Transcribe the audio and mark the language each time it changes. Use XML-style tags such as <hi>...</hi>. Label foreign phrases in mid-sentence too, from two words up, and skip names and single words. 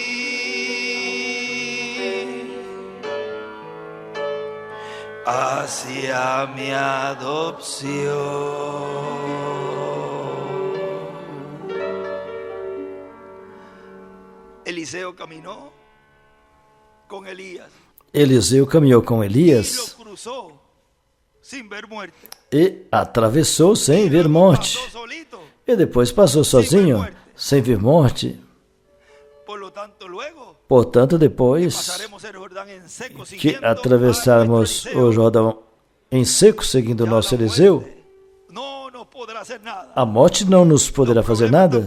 <es>Hacia mi adopción. Eliseo caminó con Elías.</es> <pt>Eliseu caminhou com</pt> <es>Y</es> <pt>Elias</pt> <es>lo cruzó sin ver muerte.</es> <pt>e atravessou sem ver morte.</pt> <es>Pasó solito.</es> <pt>E depois passou sozinho, sem ver morte. Portanto, depois que atravessarmos o Jordão em seco, seguindo o nosso Eliseu, a morte não nos poderá fazer nada.</pt>